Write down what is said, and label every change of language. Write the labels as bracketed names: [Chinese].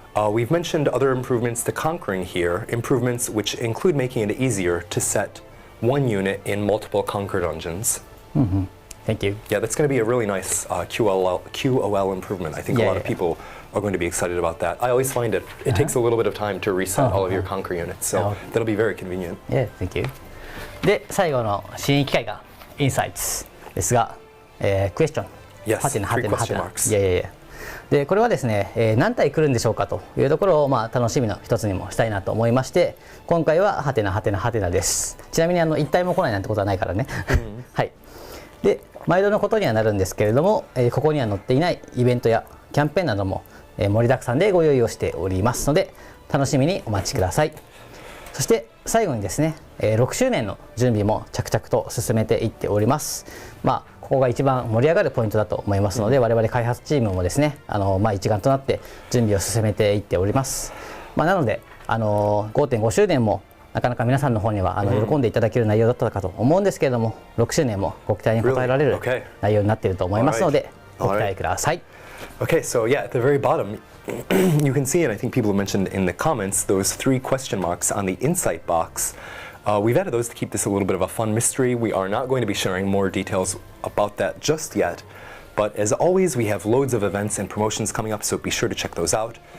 [English] We've mentioned other improvements to Conquering here, improvements which include making it easier to set one unit in multiple Conquer dungeons. Thank you. Yeah, that's going to be a really nice QOL improvement. I think a lot of people are going to be excited about that. I always find it takes a little bit of time to reset all of your Conquer units, so that'll be very convenient. Yeah, thank you. [Japanese] で、最後の新機会が Insights ですが、クエスチョン。 [English] Yes, [Japanese] はてなはてなはてな。 [English] marks. [Japanese] いやいやいや。で、これはですね、何体来るんでしょうかというところを、楽しみの一つにもしたいなと思いまして、今回ははてなはてなはてなです。ちなみに1体も来ないなんてことはないからね。はい。で、毎度のことにはなるんですけれども、ここには載っていないイベントやキャンペーンなども、盛りだくさんでご用意をしておりますので、楽しみにお待ちください。そして最後にですね、6周年の準備も着々と進めていっております。ここが一番盛り上がるポイントだと思いますので、我々開発チームもですね、一丸となって準備を進めていっております。なので、5.5 周年もなかなか皆さんの方には喜んでいただける内容だったかと思うんですけれども、6周年もご期待に応えられる内容になっていると思いますので、ご期待ください。 [English] Okay, so yeah, at the very bottom, you can see, and I think people have mentioned in the comments, those 3 question marks on the insight box. We've added those to keep this a little bit of a fun mystery. We are not going to be sharing more details about that just yet. But as always, we have loads of events and promotions coming up, so be sure to check those out.